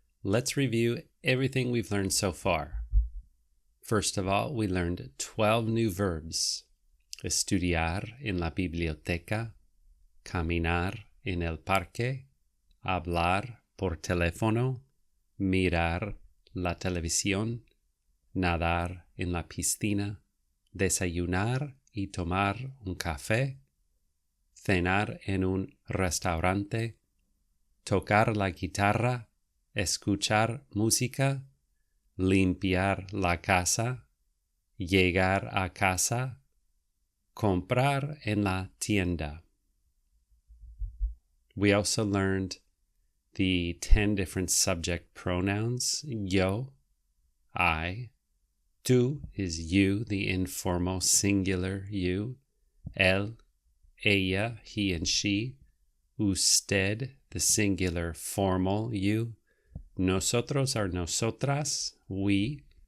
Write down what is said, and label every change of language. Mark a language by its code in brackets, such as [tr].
[en] Let's review everything we've learned so far. First of all, we learned 12 new verbs. [es] Estudiar en la biblioteca, caminar en el parque, hablar por teléfono, mirar la televisión, nadar en la piscina, desayunar y tomar un café, cenar en un restaurante, tocar la guitarra, escuchar música, limpiar la casa, llegar a casa, comprar en la tienda. [en] We also learned the 10 different subject pronouns. Yo, I. Tú is you, the informal singular you. [es] Él, ella, [en] he and she. Usted, the singular formal you. Nosotros or nosotras, we.